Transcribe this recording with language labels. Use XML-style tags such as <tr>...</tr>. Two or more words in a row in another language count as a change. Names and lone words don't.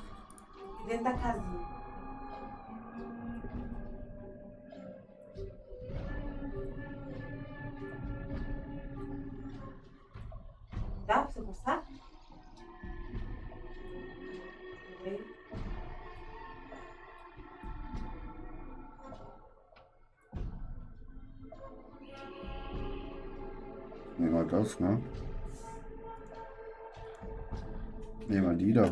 <pt>Aqui dentro da casinha. Dá pra você passar? Vem.</pt> <de>Nehmen wir das, ne? Nehmen wir die da.</de>